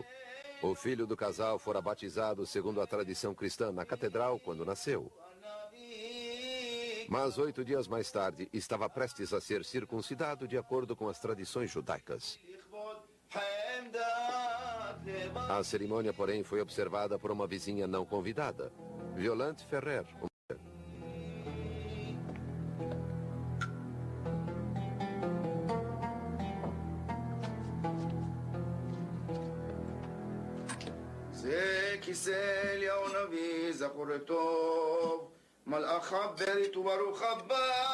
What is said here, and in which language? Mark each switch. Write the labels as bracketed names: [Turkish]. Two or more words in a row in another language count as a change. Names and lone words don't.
[Portuguese] O filho do casal fora batizado segundo a tradição cristã na catedral quando nasceu. Mas 8 dias mais tarde, estava prestes a ser circuncidado de acordo com as tradições judaicas. A cerimônia, porém, foi observada por uma vizinha não convidada, Violante Ferrer. [Hebrew] כיסא אליהו נביא זכור טוב מלאך ברית וברוך הבא